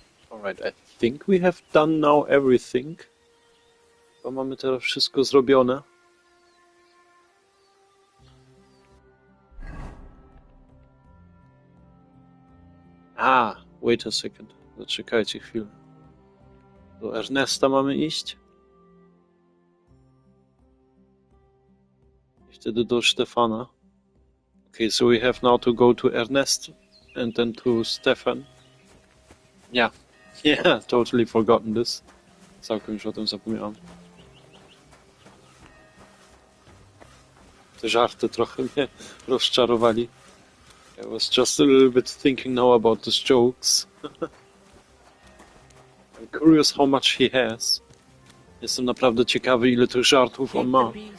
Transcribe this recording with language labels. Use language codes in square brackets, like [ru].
[en] Alright, I think we have done now everything. [pl] Bo mamy teraz wszystko zrobione. [en] Wait a second. [pl] Zaczekajcie chwilę. Do Ernesta mamy iść. I wtedy do Stefana. [en] Okay, so we have now to go to Ernest and then to Stefan. Yeah, totally forgotten this. [pl] Całkiem już o tym zapomniałem. Te żarty trochę mnie rozczarowali. [en] I was just a little bit thinking now about these jokes. I'm curious how much he has. [pl] Jestem naprawdę ciekawy, ile tych żartów on ma.